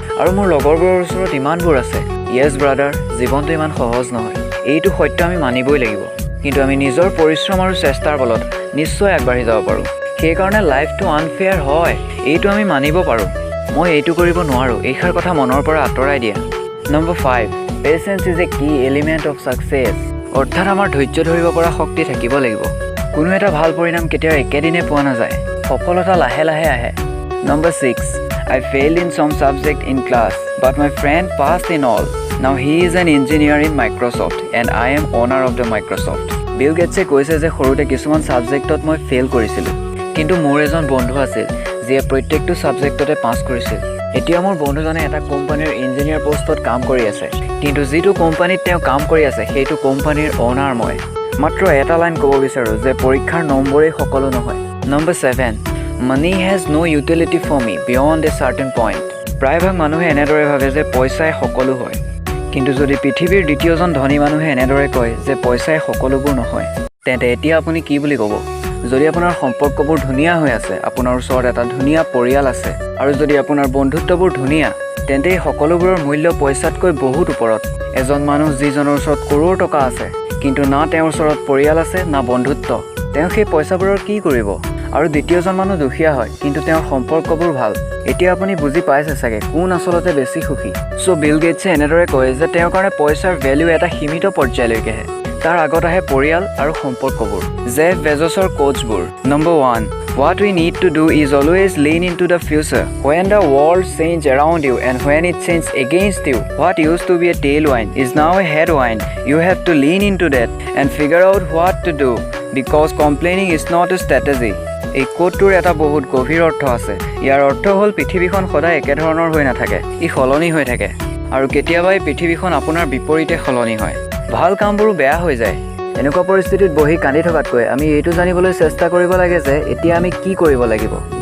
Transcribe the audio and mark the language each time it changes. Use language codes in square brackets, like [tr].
[as] আৰু মোৰ লগৰবোৰৰ ওচৰত ইমানবোৰ আছে। [en] yes brother, [as] জীৱনটো ইমান সহজ নহয়। এইটো সত্য আমি মানিবই লাগিব, কিন্তু আমি নিজৰ পৰিশ্ৰম আৰু চেষ্টাৰ বলত নিশ্চয় আগবাঢ়ি যাব পাৰোঁ। সেইকাৰণে লাইফটো আনফেয়াৰ হয়, এইটো আমি মানিব পাৰোঁ। মই এইটো কৰিব নোৱাৰোঁ, এইষাৰ কথা মনৰ পৰা আঁতৰাই দিয়া। Number 5. [en] Patience is a key element of success. [as] অৰ্থাৎ আমাৰ ধৈৰ্য ধৰিব পৰা শক্তি থাকিব লাগিব। কোনো এটা ভাল পৰিণাম কেতিয়াও একেদিনে পোৱা নাযায়, সফলতা লাহে লাহে আহে। Number 6. [en] I failed in some subject in class, but my friend passed in all. Now he is an engineer in Microsoft and I am owner of the Microsoft. [as] বিল গেটছে কৈছে যে সৰুতে কিছুমান ছাবজেক্টত মই ফেইল কৰিছিলোঁ, কিন্তু মোৰ এজন বন্ধু আছিল যিয়ে প্ৰত্যেকটো ছাবজেক্টতে পাছ কৰিছিল। এতিয়া মোৰ বন্ধুজনে এটা কোম্পানীৰ ইঞ্জিনিয়াৰ পষ্টত কাম কৰি আছে, কিন্তু যিটো কোম্পানীত তেওঁ কাম কৰি আছে সেইটো কোম্পানীৰ অ'নাৰ মই। মাত্ৰ এটা লাইন ক'ব বিচাৰোঁ যে পৰীক্ষাৰ নম্বৰেই সকলো নহয়। Number 7. [en] Money has no utility for me beyond a certain point. [as] প্ৰায়ভাগ মানুহে এনেদৰে ভাবে যে পইচাই সকলো হয়, কিন্তু যদি পৃথিৱীৰ দ্বিতীয়জন ধনী মানুহে এনেদৰে কয় যে পইচাই সকলোবোৰ নহয়, তেন্তে এতিয়া আপুনি কি বুলি ক'ব? যদি আপোনাৰ সম্পৰ্কবোৰ ধুনীয়া হৈ আছে, আপোনাৰ ওচৰত এটা ধুনীয়া পৰিয়াল আছে, আৰু যদি আপোনাৰ বন্ধুত্ববোৰ ধুনীয়া, তেন্তে এই সকলোবোৰৰ মূল্য পইচাতকৈ বহুত ওপৰত। এজন মানুহ যিজনৰ ওচৰত কৰোৰ টকা আছে, কিন্তু না তেওঁৰ ওচৰত পৰিয়াল আছে না বন্ধুত্ব, তেওঁ সেই পইচাবোৰৰ কি কৰিব? আৰু দ্বিতীয়জন মানুহ দুখীয়া হয়, কিন্তু তেওঁৰ সম্পৰ্কবোৰ ভাল। এতিয়া আপুনি বুজি পাইছে চাগে কোন আচলতে বেছি সুখী। চ' বিল গেটছে এনেদৰে কয় যে তেওঁৰ কাৰণে পইচাৰ ভেলিউ এটা সীমিত পৰ্যায়লৈকেহে। তাৰ আগত আহে পৰিয়াল আৰু সম্পৰ্কবোৰ Jeff বেজছৰ কোটছবোৰ number 1 [en] What we need to do is always lean into the future. When the world changes around you and when it changes against you, what used to be a tailwind is now a headwind. You have to lean into that and figure out what to do because complaining is not a strategy. [as] এই কোটটোৰ এটা বহুত গভীৰ অৰ্থ আছে ইয়াৰ অৰ্থ হ'ল পৃথিৱীখন সদায় একেধৰণৰ হৈ নাথাকে ই সলনি হৈ থাকে আৰু কেতিয়াবা এই পৃথিৱীখন আপোনাৰ বিপৰীতে সলনি হয় ভাল কামবোৰো বেয়া হৈ যায় এনেকুৱা পৰিস্থিতিত বহি কান্দি থকাতকৈ আমি এইটো জানিবলৈ চেষ্টা কৰিব লাগে যে এতিয়া আমি কি কৰিব লাগিব